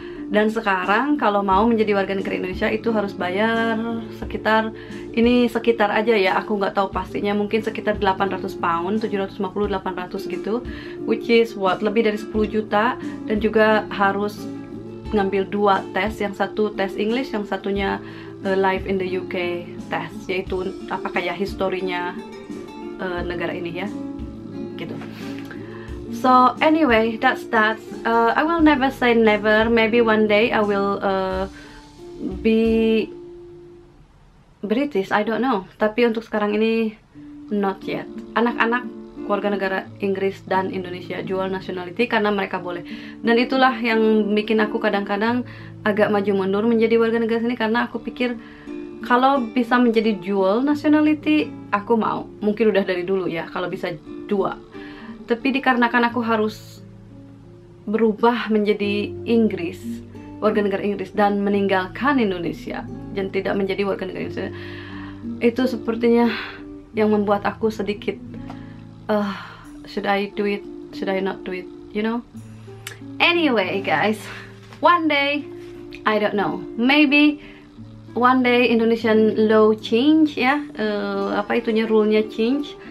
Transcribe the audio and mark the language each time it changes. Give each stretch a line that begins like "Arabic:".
Indonesian: Dan sekarang kalau mau menjadi warga negara Indonesia itu harus bayar sekitar aja ya, aku nggak tahu pastinya, mungkin sekitar 800 pound, 750-800 gitu,
English: which is
Indonesian: lebih dari 10 juta. Dan juga harus ngambil 2 tes, yang satu tes English, yang satunya Live in the UK test, yaitu kayak historinya negara ini ya, gitu.
English: So anyway, that's that. I will never say never. Maybe one day I will be British. I don't know.
Indonesian: Tapi untuk sekarang ini
English: not yet.
Indonesian: Anak-anak warga negara Inggris dan Indonesia jual nationality karena mereka boleh. Dan itulah yang bikin aku kadang-kadang agak maju mundur menjadi warga negara sini, karena aku pikir kalau bisa menjadi dual nationality aku mau. Mungkin udah dari dulu ya kalau bisa 2. Tapi dikarenakan aku harus berubah menjadi Inggris, warga negara Inggris, dan meninggalkan Indonesia dan tidak menjadi warga negara Indonesia, itu sepertinya yang membuat aku sedikit
English: should I do it, should I not do it, you know. Anyway guys, one day, I don't know, maybe one day Indonesian law change ya, rule-nya change.